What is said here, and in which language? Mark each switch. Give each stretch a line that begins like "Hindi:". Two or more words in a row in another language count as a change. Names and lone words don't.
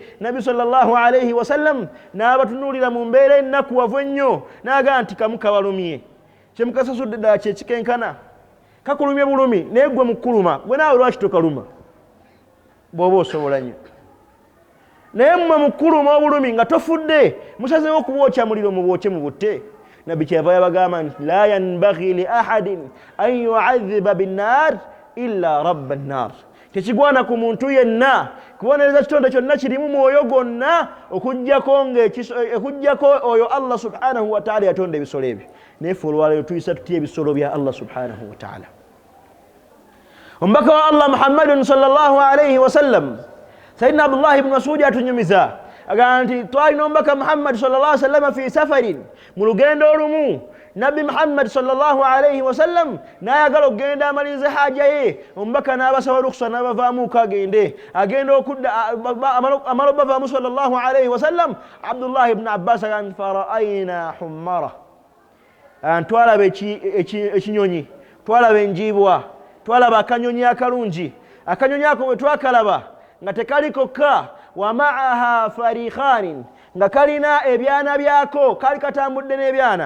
Ganda: Nabbi
Arabic: صلى الله عليه وسلم
Ganda: n'abatunuulira mu mbeera ennakuwavu ennyo n'aga nti kamu kabalumye kyemukasasudde ddala kyekikenkana kakulumye bulumi naye gwe mukuluma gwe naawe lwaki tokaluma bw'oba osobola nnyo naye mmwe mukuluma obulumi nga tofudde musazeewo okubwokya muliro mubwokye mu butte. Nabbi kyava yabagamba nti
Arabic: لا ينبغي لأحد أن يعذب بالنار إلا رب النار,
Ganda: tekigwana ku muntu yenna kubonereza kitonde kyonna kirimu mwoyo gwonna okuggyako oyo
Arabic: الله سبحانه وتعالى
Ganda: yatonda ebisolo ebyo. Naye ffe olwaleero tuyisa tutya ebisolo bya
Arabic: الله سبحانه وتعالى.
Ganda: Omubaka wa Allah Muhammadun
Arabic: صلى الله عليه وسلم
Ganda: Sayyidina Abdullah ibn Mas'ud atunyumiza agamba nti twalina omubaka Muhammad
Arabic: صلى الله عليه وسلم في سفر,
Ganda: mu lugendo olumu Nabbi Muhammad
Arabic: صلى الله عليه وسلم
Ganda: n'ayagala okugenda amalirize haja ye. Omubaka n'abasaba rukhsa n'abavaamu kagende agenda okudda amala obavaamu
Arabic: صلى الله عليه وسلم.
Ganda: Abdullah ibn Abbas agamba
Arabic: فرأينا حمرة,
Ganda: twalaba ekinyonyi, twalaba enjiibwa, twalaba akanyonyi akalungi. Akanyonyi ako bwe twakalaba nga tekali kokka
Arabic: ومعها فرخان,
Ganda: nga kalina ebyana byako, kali katambudde n'ebyana.